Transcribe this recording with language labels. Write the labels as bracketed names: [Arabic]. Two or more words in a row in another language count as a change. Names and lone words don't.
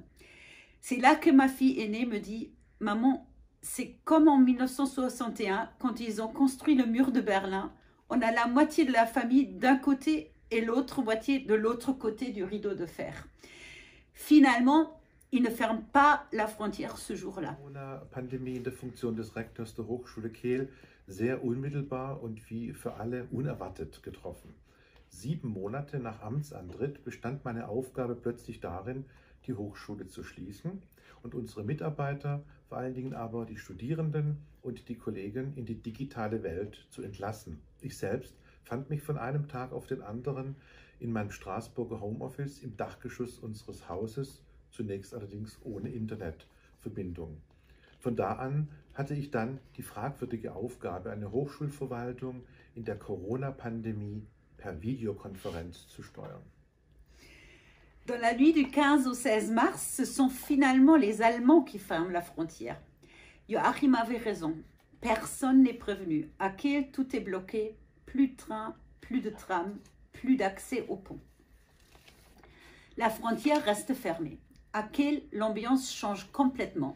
[French] C'est là que ma fille aînée me dit « Maman, c'est comme en 1961, quand ils ont construit le mur de Berlin. On a la moitié de la famille d'un côté et l'autre moitié de l'autre côté du rideau de fer. » Finalement, ils ne ferment pas la frontière ce jour-là. [German] Corona-Pandemie in der Funktion des Rektors der Hochschule Kehl sehr unmittelbar und wie für alle unerwartet getroffen. 7 Monate nach Amtsantritt bestand meine Aufgabe plötzlich darin, die Hochschule zu schließen und unsere Mitarbeiter, vor allen Dingen aber die Studierenden und die Kollegen in die digitale Welt zu entlassen. Ich selbst fand mich von einem Tag auf den anderen in meinem Straßburger Homeoffice im Dachgeschoss unseres Hauses, zunächst allerdings ohne Internetverbindung. Von da an hatte ich dann die fragwürdige Aufgabe, eine Hochschulverwaltung in der Corona-Pandemie per Videokonferenz zu steuern. [French] Dans la nuit du 15 au 16 mars, ce sont finalement les Allemands qui ferment la frontière. Joachim avait raison. Personne n'est prévenu. À Kehl, tout est bloqué. Plus de trains, plus de trams, plus d'accès au pont. La frontière reste fermée. À Kehl, l'ambiance change complètement.